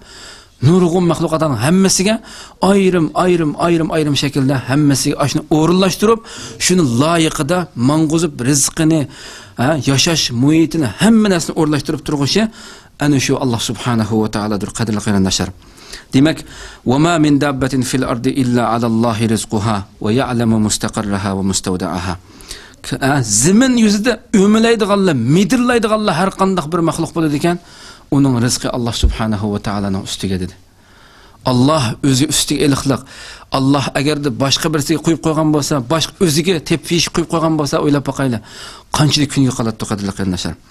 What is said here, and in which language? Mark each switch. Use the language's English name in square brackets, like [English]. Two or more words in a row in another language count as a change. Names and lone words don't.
[Uzbek] Nurg'un mahluqotlarning hammasiga ayrim shaklda hammasiga ashuni o'rinlashtirib, shuni loyiqida mang'uzib rizqini, yashash muhitini, hamma narsani o'rinlashtirib turg'ishi ana shu Alloh subhanahu va taolodir, qadrli qarindoshlar. [Arabic] Demak, وما من دابة في الأرض إلا على الله رزقها ويعلم مستقرها ومستودعها. [Uzbek] Zamin yuzida o'milaydiganlar, midirlaydiganlar har qanday bir mahluq bo'ladi ekan, uning rizqi Alloh subhanahu va taolaning ustiga dedi. Alloh o'zi ustiga eliqliq. Alloh agarda boshqa birisiga qo'yib qo'ygan bo'lsa, boshqa o'ziga tepfish qo'yib qo'ygan bo'lsa, o'ylab boqaylik, qanchalik kunga qoladi qadrli qarindoshlar.